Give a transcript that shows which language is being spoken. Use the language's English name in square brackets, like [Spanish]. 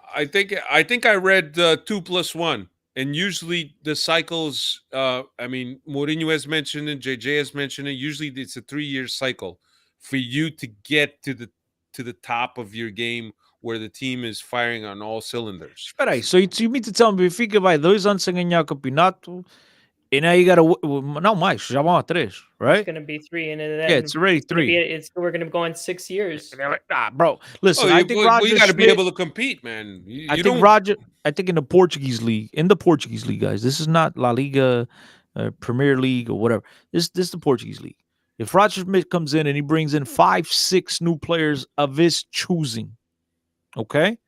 [English] I think I read 2+1, and usually the cycles. Mourinho has mentioned it, JJ has mentioned it. Usually it's a 3-year cycle for you to get to the top of your game where the team is firing on all cylinders. [Portuguese] Espera aí, [English] so you mean to tell me [Portuguese] Benfica vai 2 anos sem ganhar o campeonato? [English] And now you got to [Portuguese] não mais, já vão a 3, [English] right? It's going to be 3, and then it's already 3. We're going to go on 6 years. Bro, listen, I think Roger you got to be Schmidt, able to compete, man. I think in the Portuguese league, guys, this is not La Liga, Premier League or whatever. This is the Portuguese league. If Roger Schmidt comes in and he brings in 5-6 new players of his choosing, okay,